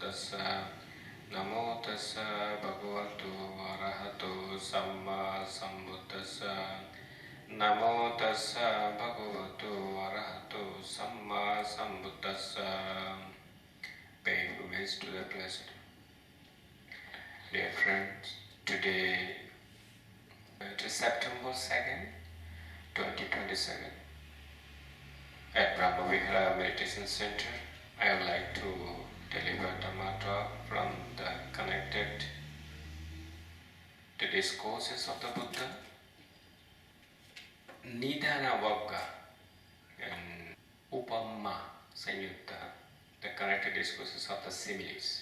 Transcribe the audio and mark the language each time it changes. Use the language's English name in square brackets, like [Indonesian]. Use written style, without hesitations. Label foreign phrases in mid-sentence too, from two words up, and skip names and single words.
[Pali] tassa. Namo tassa bhagavato arahato samma sambuddhassa. Namo tassa bhagavato arahato samma sambuddhassa. [English] Paying homage to the Blessed. Dear friends, today it is September 2nd, 2027. At Brahma Vihara Meditation Center, I would like to deliver Dhamma talk from the connected the discourses of the Buddha, Nidana Vagga and Upamma Sanyutta, the connected discourses of the similes.